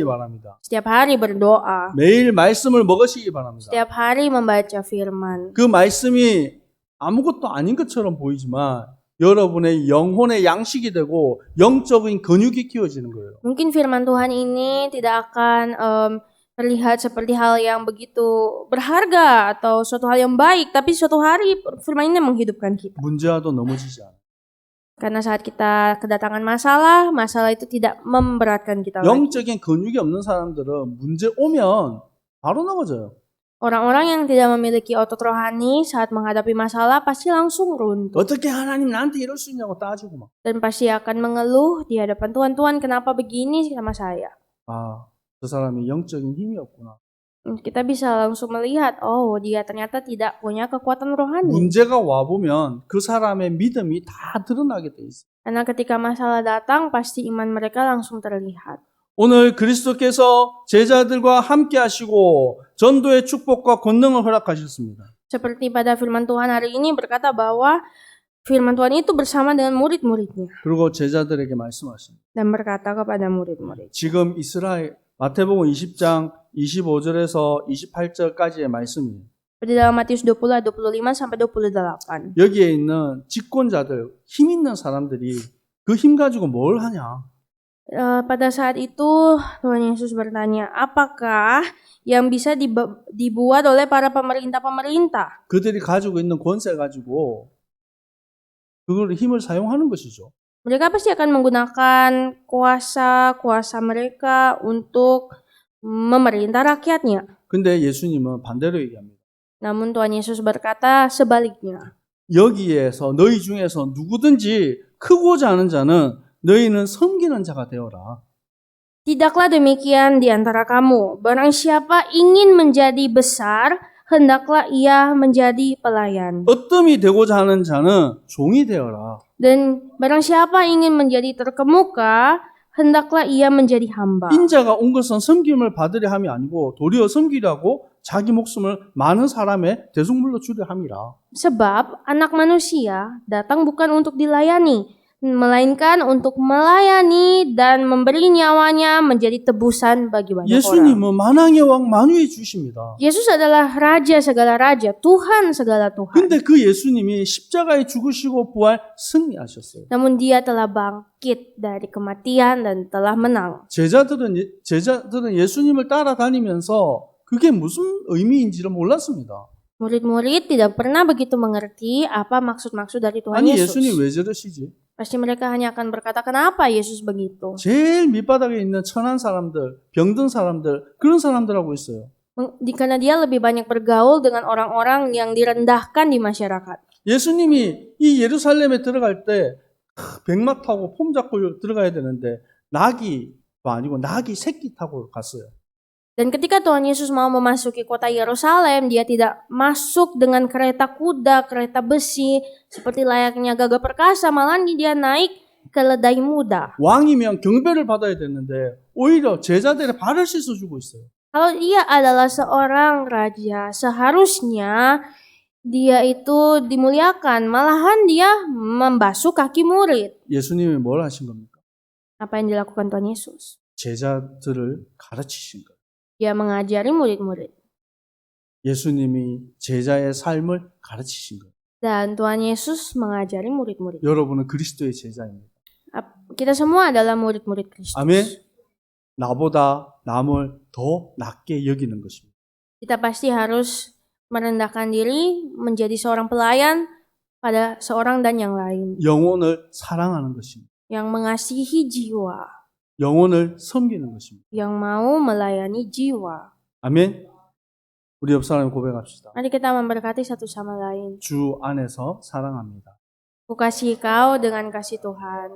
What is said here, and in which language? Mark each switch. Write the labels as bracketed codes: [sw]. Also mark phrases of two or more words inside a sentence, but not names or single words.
[id] rohani. [ko] 바랍니다. [id] Setiap hari berdoa. [ko] 매일 말씀을 먹으시기 바랍니다. [id] Setiap hari membaca firman. [ko] 그 말씀이 아무것도 아닌 것처럼 보이지만 여러분의 영혼의 양식이 되고 영적인 근육이 키워지는 거예요. [id] Mungkin firman Tuhan ini tidak akan terlihat seperti hal yang begitu berharga atau suatu hal yang baik, tapi suatu hari firman ini menghidupkan kita. [ko] 문제와도 넘어지지 않아요. [id] Karena saat kita kedatangan masalah, masalah itu tidak memberatkan kita lagi. [ko] 영적인 근육이 없는 사람들은 문제 오면 바로 넘어져요. [id] Orang-orang yang tidak memiliki otot rohani saat menghadapi masalah pasti langsung runtuh. [ko] 어떻게 하나님 나한테 이럴 수 있냐고 따지고 막. [id] Dan pasti akan mengeluh di hadapan Tuhan, Tuhan kenapa begini sama saya? [ko] 아, 저 사람이 영적인 힘이 없구나. [id] Kita bisa langsung melihat, oh dia ternyata tidak punya kekuatan rohani. [ko] 문제가 와보면 그 사람의 믿음이 다 드러나게 돼 있어요. [id] Karena ketika masalah datang, pasti iman mereka langsung terlihat. [ko] 오늘 그리스도께서 제자들과 함께 하시고 전도의 축복과 권능을 허락하셨습니다. [id] Seperti pada firman Tuhan hari ini berkata bahwa firman Tuhan itu bersama dengan murid-muridnya. [ko] 그리고 제자들에게 말씀하십니다. [id] Dan berkata kepada murid-murid. [ko] 지금 이스라엘 마태복음 20장 25절에서 28절까지의 말씀이에요. [id] Di dalam Matius 20 ayat 25 sampai 28. [ko] 여기에 있는 집권자들, 힘 있는 사람들이 그 힘 가지고 뭘 하냐? [id] Pada saat itu Tuhan Yesus bertanya, apakah yang bisa dibuat oleh para pemerintah-pemerintah? [ko] 그들이 가지고 있는 권세 가지고 그걸 힘을 사용하는 것이죠. [id] Mereka pasti akan menggunakan kuasa mereka untuk memerintah rakyatnya. [ko] 근데 예수님은 반대로 얘기합니다. [id] Namun Tuhan Yesus berkata sebaliknya. [ko] 여기에서 너희 중에서 누구든지 크고자 하는 자는 너희는 섬기는 자가 되어라. [id] Tidaklah demikian di antara kamu. Barang siapa ingin menjadi besar, hendaklah ia menjadi pelayan. [ko] 어뜸이 되고자 하는 자는 종이 되어라. [id] Dan barang siapa ingin menjadi terkemuka, hendaklah ia menjadi hamba. [ko] 인자가 온 것은 섬김을 받으려 함이 아니고 도리어 섬기려고 자기 목숨을 많은 사람의 대속물로 주려 함이라. [id] Sebab anak manusia datang bukan untuk dilayani, melainkan untuk melayani dan memberi nyawanya menjadi tebusan bagi banyak orang. [ko] 예수님은 만왕의 왕 만유의 주십니다. [id] Yesus adalah raja segala raja, Tuhan segala Tuhan. [ko] 근데 그 예수님이 십자가에 죽으시고 부활 승리하셨어요. [id] Namun dia telah bangkit dari kematian dan telah menang. [ko] 제자들은 예수님을 따라다니면서 그게 무슨 의미인지를 몰랐습니다. [id] Murid-murid tidak pernah begitu mengerti apa maksud-maksud dari Tuhan [ko] 아니 [id] Yesus. [ko] 예수님 왜 저러시지? [id] Pasti mereka hanya akan berkata, kenapa Yesus begitu? [ko] 제일 밑바닥에 있는 천한 사람들, 병든 사람들, 그런 사람들하고 있어요. [id] Karena dia lebih banyak bergaul dengan orang-orang yang direndahkan di masyarakat. [ko] 예수님이 이 예루살렘에 들어갈 때 백마 타고 폼 잡고 들어가야 되는데 나귀도 아니고 나귀 새끼 타고 갔어요. [id] Dan ketika Tuhan Yesus mau memasuki kota Yerusalem, dia tidak masuk dengan kereta kuda, kereta besi, seperti layaknya gagah perkasa, malah dia naik keledai muda. [ko] 왕이면 경배를 받아야 되는데 오히려 제자들의 발을 씻어주고 있어요. [id] Kalau ia adalah seorang raja, seharusnya dia itu dimuliakan, malahan dia membasuh kaki murid. [ko] 예수님이 뭘 하신 겁니까? [id] Apa yang dilakukan Tuhan Yesus? [ko] 제자들을 가르치신 거예요. [id] Dia mengajari murid-murid. [ko] 예수님이 제자의 삶을 가르치신 거예요. [id] Dan Tuhan Yesus mengajari murid-murid. [ko] 여러분은 그리스도의 제자입니다. [id] Kita semua adalah murid-murid Kristus. [ko] 아멘. 나보다 남을 더 낮게 여기는 것입니다. [id] Kita pasti harus merendahkan diri menjadi seorang pelayan pada seorang dan yang lain. [ko] 영혼을 사랑하는 것입니다. [id] Yang mengasihi jiwa. [ko] 영혼을 섬기는 것입니다. [id] Yang mau melayani jiwa. [ko] 아멘. 우리 옆 사람 고백합시다. [id] Mari kita memberkati satu sama lain. [ko] 주 안에서 사랑합니다. [id] Kukasihi kau dengan kasih Tuhan.